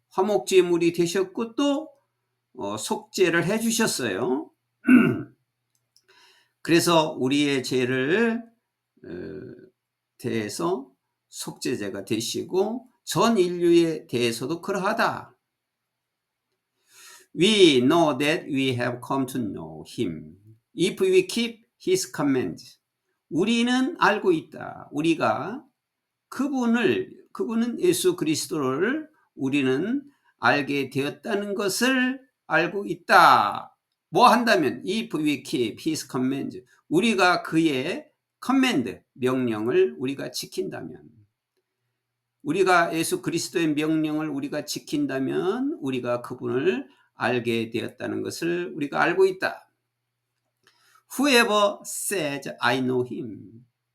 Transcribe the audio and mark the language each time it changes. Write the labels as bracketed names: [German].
[Korean] 화목제물이 되셨고 또 속죄를 해 주셨어요. 그래서 우리의 죄를 대해서 속죄제가 되시고 전 인류에 대해서도 그러하다. [English] We know that we have come to know him if we keep his commands. [Korean] 우리는 알고 있다. 우리가 그분은 예수 그리스도를 우리는 알게 되었다는 것을 알고 있다. 뭐 한다면 [English] if we keep his commands. [Korean] 우리가 그의 command, 명령을 우리가 지킨다면 우리가 예수 그리스도의 명령을 우리가 지킨다면 우리가 그분을 알게 되었다는 것을 우리가 알고 있다. [English] Whoever says I know him.